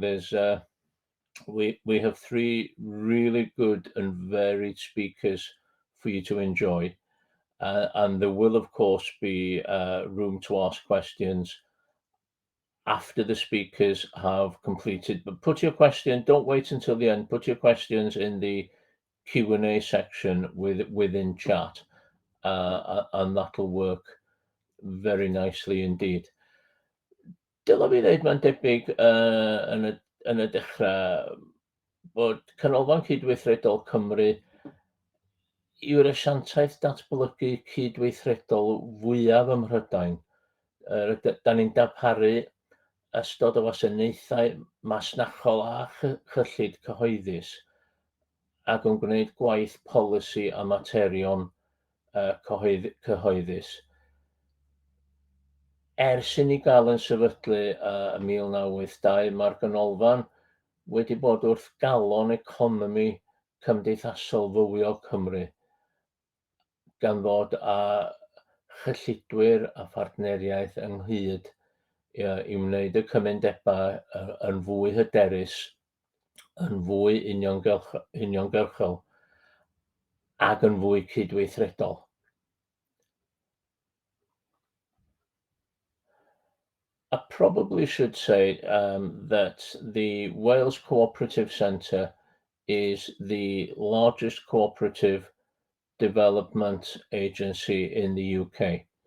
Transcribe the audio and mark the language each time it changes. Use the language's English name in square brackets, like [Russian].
[English] There's we have three really good and varied speakers for you to enjoy, and there will of course be room to ask questions after the speakers have completed. But put your question, don't wait until the end, put your questions in the Q&A section within chat, and that'll work very nicely indeed. [Welsh] Dylai fi ddweud mae'n debyg yn y dechrau bod Canolfan Cydweithredol Cymru yw'r asiantaeth datblygu cydweithredol fwyaf ym Mhrydain. Da ni'n darparu ystod o wasanaethau masnachol a chyllid cyhoeddus, ac yn gwneud gwaith polisi a materion cyhoeddus. Ers i ni gael yn sefydlu ym 1982, mae'r ganolfan wedi bod wrth galon economi cymdeithasol fywio Cymru, gan ddod â chyllidwyr a phartneriaeth ynghyd i wneud y cymendebau yn fwy hyderus, yn fwy uniongyrchol ac yn fwy cydweithredol. [English] I probably should say that the Wales Cooperative Centre is the largest cooperative development agency in the UK.